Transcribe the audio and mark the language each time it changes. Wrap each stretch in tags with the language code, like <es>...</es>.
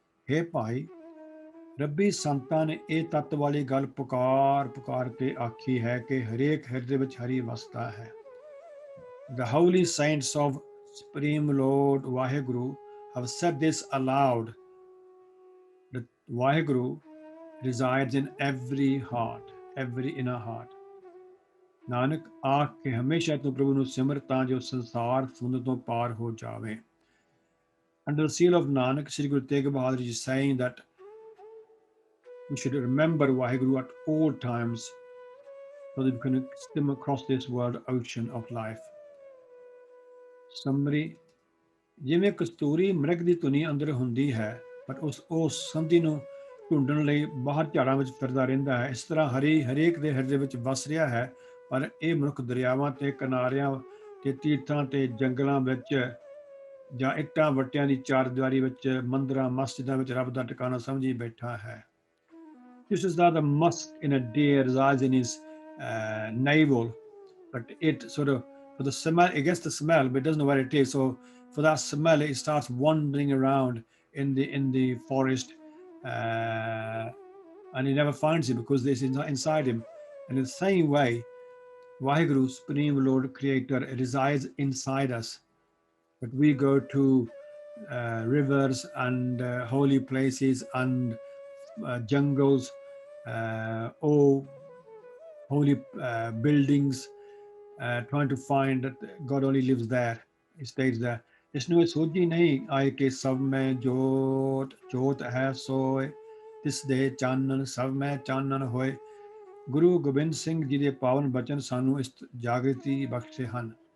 <pa>ਹੇ ਭਾਈ ਰੱਬੀ ਸੰਤਾਂ ਨੇ ਇਹ ਤੱਤ ਵਾਲੀ ਗੱਲ ਪੁਕਾਰ ਪੁਕਾਰ ਕੇ ਆਖੀ ਹੈ ਕਿ ਹਰੇਕ ਹਿਰਦੇ ਵਿੱਚ ਹਰੀ ਵਸਦਾ ਹੈ।</pa> <en>The holy saints of Supreme Lord Vaheguru have said this aloud, that Vaheguru resides in every heart, every inner heart।</en> <pa>Nanak ਆਖ ਕੇ ਹਮੇਸ਼ਾ ਤੂੰ ਪ੍ਰਭੂ ਨੂੰ ਸਿਮਰ ਤਾਂ ਜੋ ਸੰਸਾਰ ਸਮੁੰਦਰ ਤੋਂ ਪਾਰ ਹੋ ਜਾਵੇ।</pa> <en>Under the seal of Nanak, Sri Guru Tegh Bahadur Ji is saying that we should remember Vaheguru at all times so that we can swim across this world ocean of life।</en> <pa>Summary ਜਿਵੇਂ ਕਸਤੂਰੀ ਮ੍ਰਿਗ ਦੀ ਧੁਨੀ ਅੰਦਰ ਹੁੰਦੀ ਹੈ, ਪਰ ਉਸ ਸੰਧੀ ਨੂੰ ਢੂੰਡਣ ਲਈ ਬਾਹਰ ਝਾੜਾਂ ਵਿੱਚ ਫਿਰਦਾ ਰਹਿੰਦਾ ਹੈ, ਇਸ ਤਰ੍ਹਾਂ ਹਰੇਕ ਦੇ ਹਿਰਦੇ ਵਿੱਚ ਵਸ ਰਿਹਾ ਹੈ। ਪਰ ਇਹ ਮਨੁੱਖ ਦਰਿਆਵਾਂ ਤੇ ਕਿਨਾਰਿਆਂ ਤੇ ਤੀਰਥਾਂ ਤੇ ਜੰਗਲਾਂ ਵਿੱਚ ਜਾਂ ਇੱਟਾਂ ਵੱਟਿਆਂ ਦੀ ਚਾਰਦੀਵਾਰੀ ਵਿੱਚ, ਮੰਦਰਾਂ ਮਸਜਿਦਾਂ ਵਿੱਚ ਰੱਬ ਦਾ ਟਿਕਾਣਾ ਸਮਝੀ ਬੈਠਾ ਹੈ।</pa> <en>This is that the musk in a deer resides in his navel, but it sort of, for the smell, it gets the smell, but it doesn't know where it is. So for that smell, it starts wandering around in the forest, and he never finds it because this is not inside him. And in the same way, Vaheguru, Supreme Lord Creator, resides inside us. But we go to rivers and holy places and jungles, holy buildings, trying to find that God only lives there, he stays there.</en> <pa>ਇਸਨੂੰ ਇਹ ਸੋਝੀ ਨਹੀਂ ਆਏ ਕਿ ਸਭ ਮੈਂ ਜੋਤ ਜੋਤ ਹੈ ਸੋਏ, ਤਿਸ ਦੇ ਚਾਨਣ ਸਭ ਮੈਂ ਚਾਨਣ ਹੋਏ। ਗੁਰੂ ਗੋਬਿੰਦ ਸਿੰਘ ਜੀ ਦੇ ਪਾਵਨ ਬਚਨ ਸਾਨੂੰ ਇਸ ਜਾਗ੍ਰਿਤੀ ਬਖਸ਼ੇ ਹਨ।</pa>